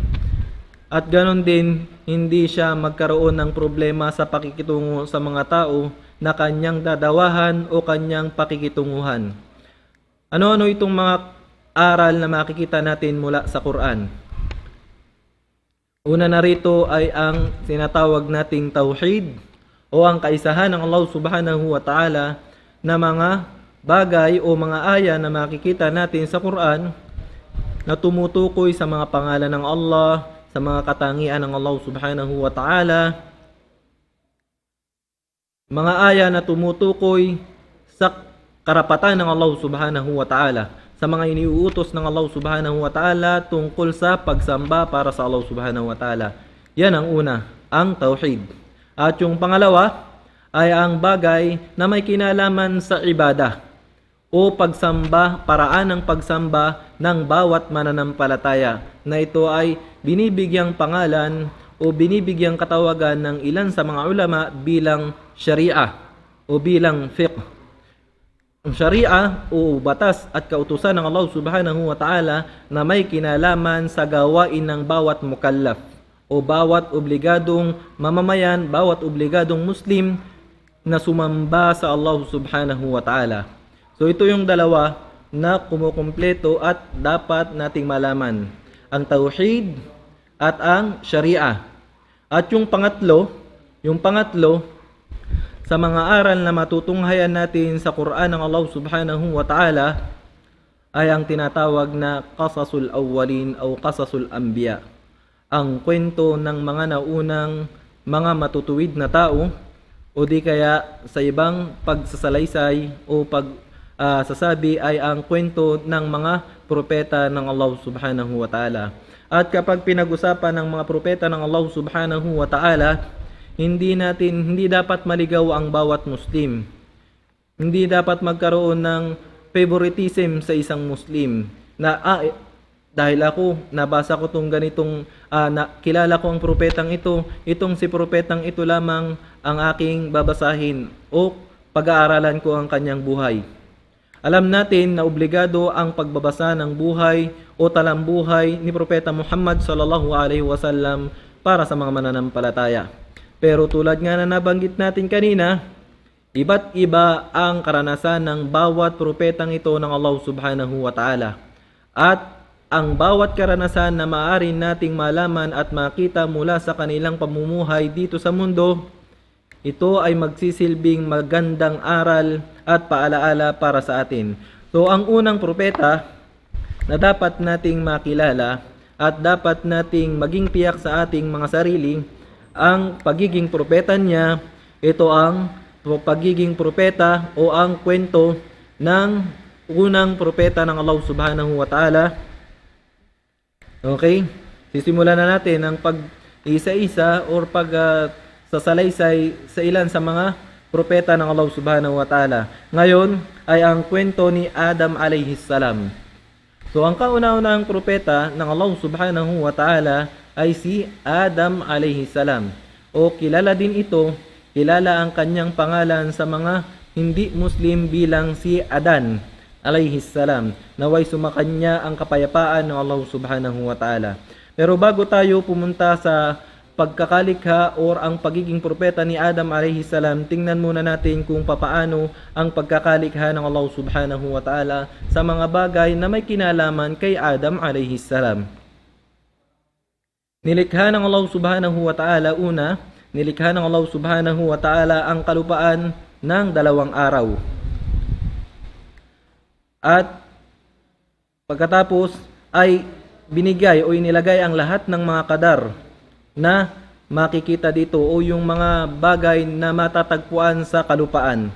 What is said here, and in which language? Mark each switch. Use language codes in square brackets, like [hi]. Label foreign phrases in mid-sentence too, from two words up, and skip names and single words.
[tl] At ganon din, hindi siya magkaroon ng problema sa pakikitungo sa mga tao na kanyang dadawahan o kanyang pakikitunguhan. Ano-ano itong mga aral na makikita natin mula sa Quran? Una na rito ay ang sinatawag nating tauhid o ang kaisahan ng Allah [ar] سبحانه وتعالى [tl] na mga bagay o mga aya na makikita natin sa Quran na tumutukoy sa mga pangalan ng Allah, sa mga katangian ng Allah [ar] سبحانه وتعالى, [tl] mga aya na tumutukoy sa karapatan ng Allah [ar] سبحانه وتعالى, [tl] sa mga iniuutos ng Allah [ar] سبحانه وتعالى [tl] tungkol sa pagsamba para sa Allah [ar] سبحانه وتعالى. [tl] Yan ang una, ang tauhid. At yung pangalawa ay ang bagay na may kinalaman sa ibadah o pagsamba, paraan ng pagsamba ng bawat mananampalataya, na ito ay binibigyang pangalan o binibigyang katawagan ng ilan sa mga ulama bilang sharia o bilang fiqh. Ang sharia o batas at kautusan ng Allah [ar] سبحانه وتعالى [tl] na may kinalaman sa gawain ng bawat mukallaf o bawat obligadong mamamayan, bawat obligadong Muslim na sumamba sa Allah [ar] سبحانه وتعالى. [tl] So ito yung dalawa na kumukumpleto at dapat nating malaman. Ang tauhid at ang sharia. At yung pangatlo, sa mga aral na matutunghayan natin sa Quran ng Allah [ar] سبحانه وتعالى [tl] ay ang tinatawag na [ar] قصص الأولين [tl] o [ar] قصص الأنبياء. [tl] Ang kwento ng mga naunang mga matutuwid na tao o di kaya sa ibang pagsasalaysay o sasabi ay ang kwento ng mga propeta ng Allah [ar] سبحانه وتعالى. [tl] At kapag pinag-usapan ng mga propeta ng Allah [ar] سبحانه وتعالى, [tl] hindi dapat maligaw ang bawat Muslim. Hindi dapat magkaroon ng favoritism sa isang Muslim na dahil ako nabasa ko tong ganitong kilala ko ang propetang ito, itong si propetang ito lamang ang aking babasahin o pag-aaralan ko ang kanyang buhay. Alam natin na obligado ang pagbabasa ng buhay o talambuhay ni Propeta Muhammad [ar] صلى الله عليه وسلم [tl] para sa mga mananampalataya. Pero tulad nga na nabanggit natin kanina, iba't iba ang karanasan ng bawat propetang ito ng Allah [ar] سبحانه وتعالى. [tl] At ang bawat karanasan na maaari nating malaman at makita mula sa kanilang pamumuhay dito sa mundo, ito ay magsisilbing magandang aral at paalaala para sa atin. So ang unang propeta na dapat nating makilala at dapat nating maging tiyak sa ating mga sarili, ang pagiging propeta niya, ito ang pagiging propeta o ang kwento ng unang propeta ng Allah [ar] سبحانه وتعالى. [tl] Okay? Sisimulan na natin ang pag-isa-isa or sasalaysay sa ilan sa mga propeta ng Allah [ar] سبحانه وتعالى. [tl] Ngayon ay ang kwento ni Adam [ar] عليه السلام. [tl] So ang kauna-unahang propeta ng Allah [ar] سبحانه وتعالى [tl] ay si Adam [ar] عليه السلام. [tl] O kilala ang kanyang pangalan sa mga hindi Muslim bilang si Adan [ar] عليه السلام. [tl] Naway sumakanya ang kapayapaan ng Allah [ar] سبحانه وتعالى. [tl] Pero bago tayo pumunta sa pagkakalikha or ang pagiging propeta ni Adam [ar] عليه السلام, [tl] tingnan muna natin kung papaano ang pagkakalikha ng Allah [ar] سبحانه وتعالى [tl] sa mga bagay na may kinalaman kay Adam [ar] عليه السلام. [tl] Nilikha ng Allah [ar] سبحانه وتعالى [tl] nilikha ng Allah [ar] سبحانه وتعالى [tl] ang kalupaan ng 2 araw. At pagkatapos ay binigay o inilagay ang lahat ng mga kadar na makikita dito o yung mga bagay na matatagpuan sa kalupaan.